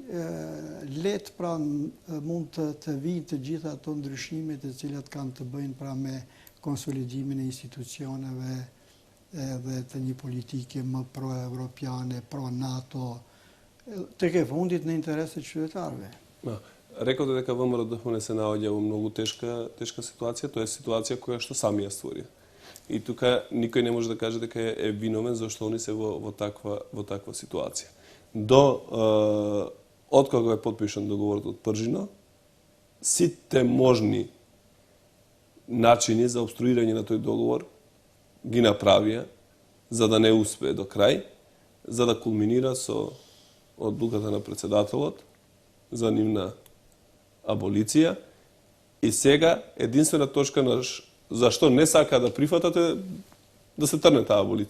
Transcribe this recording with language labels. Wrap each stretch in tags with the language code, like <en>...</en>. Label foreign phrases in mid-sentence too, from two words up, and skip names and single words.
<sq>let pra mund të vinë të gjitha ato ndryshimet e cilat kanë të bëjnë pra me konsolidimin e institucioneve dhe të një politike më pro-evropiane, pro-NATO, tek e fundit në intereset qytetarëve.</sq> <mk>Рекоте дека ВМРО ДПМН се наоѓа во многу тешка ситуација, тоа е ситуација која што сами ја створи. И тука никој не може да каже дека е виновен зашто они се во таква ситуација. Од кога е потпишан договорот од Пржино, сите можни начини за обструирање на тој договор ги направија за да не успее до крај, за да кулминира со одлуката на председателот за нивна аболиција, и сега единствена точка на зашто не сака да прифатате да се трне таа аболиција.</mk>